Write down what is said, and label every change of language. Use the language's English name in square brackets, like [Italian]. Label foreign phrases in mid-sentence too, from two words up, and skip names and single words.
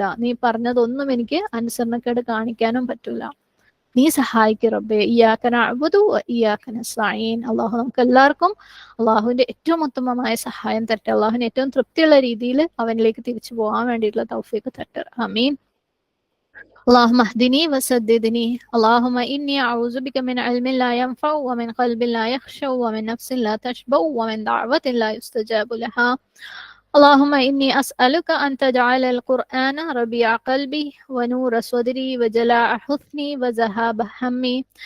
[Malayalam] നീ പറഞ്ഞതൊന്നും എനിക്ക് അനുസരണക്കേട് കാണിക്കാനും പറ്റൂല. നീ സഹായിക്ക് റബ്ബേ. [Arabic] إياك نعبد و إياك نستعين. [Malayalam] അള്ളാഹു നമുക്ക് എല്ലാവർക്കും അള്ളാഹുവിന്റെ ഏറ്റവും ഉത്തമമായ സഹായം തരട്ടെ. അള്ളാഹുവിന് ഏറ്റവും തൃപ്തിയുള്ള രീതിയിൽ അവനിലേക്ക് തിരിച്ചു പോകാൻ വേണ്ടിയിട്ടുള്ള തൗഫീഖ് തരട്ടെ. ആമീൻ. [Arabic] اللهم اهدني وسددني. اللهم إني أعوذ بك من علم لا ينفع ومن قلب لا يخشع ومن نفس لا تشبع ومن دعوة لا يستجاب لها. اللهم إني أسألك أن تجعل القرآن ربيع قلبي ونور صدري وجلاء حزني وذهاب همي.